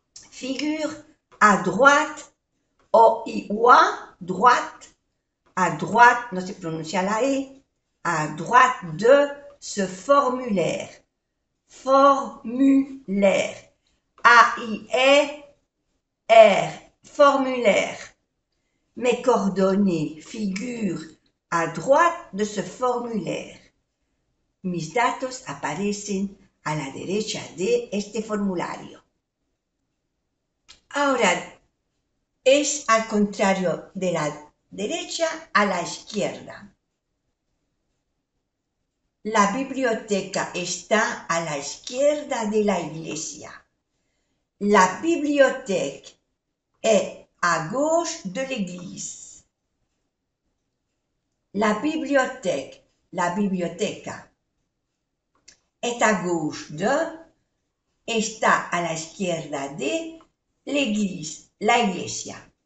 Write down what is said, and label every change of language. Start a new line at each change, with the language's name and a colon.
French: Figure à droite, O-I-O-A, droite, à droite,
Spanish: no se pronuncia la E,
French: à droite de ce formulaire. Formulaire. A-I-E-R, formulaire. Mes coordonnées figurent à droite de ce formulaire.
Spanish: Mis datos aparecen a la derecha de este formulario. Ahora, es al contrario de la derecha a la izquierda. La biblioteca está a la izquierda de la iglesia.
French: La bibliothèque est à gauche de l'église. La bibliothèque,
Spanish: la biblioteca,
French: est à gauche de,
Spanish: está a la izquierda de,
French: l'église,
Spanish: la iglesia.